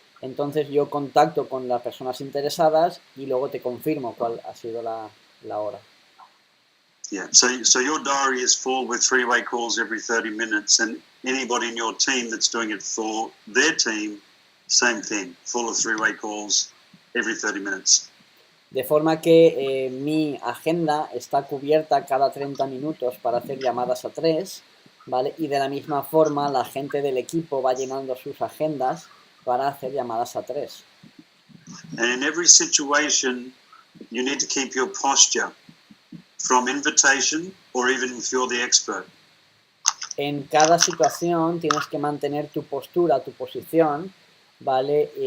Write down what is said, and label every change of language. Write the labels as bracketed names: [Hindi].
[Spanish] Entonces yo contacto con las personas interesadas y luego te confirmo cuál ha sido la hora. [English] Yeah, so your diary is full with three-way calls every 30 minutes, and anybody in your team that's doing it for their team, same thing, full of three-way calls every 30 minutes. [Spanish] De forma que mi agenda está cubierta cada 30 minutos para hacer llamadas a 3, ¿vale? Y de la misma forma la gente del equipo va llenando sus agendas para hacer llamadas a 3. [English] And in every situation, you need to keep your posture from invitation or even if you're the expert. [Spanish] En cada situación tienes que mantener tu postura, tu posición, ¿vale?